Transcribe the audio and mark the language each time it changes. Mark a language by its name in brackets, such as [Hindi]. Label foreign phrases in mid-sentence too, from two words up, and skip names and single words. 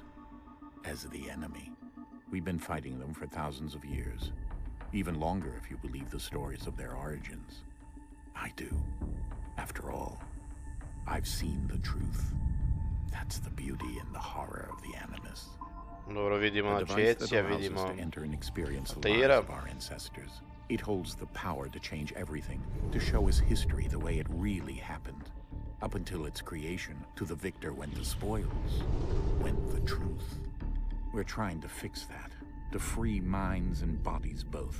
[English] As the enemy. We've been fighting them for thousands of years. Even longer if you believe the stories of their origins. I do. After all, I've seen the truth. That's the beauty and the horror of the Animus. [Croatian] Dobro, vidimo Čecija, vidimo aktivira. [English] Of our ancestors. It holds the power to change everything, to show us history the way it really happened. Up until its creation, to the victor went the spoils, went the truth. We're trying to fix that, to free minds and bodies both.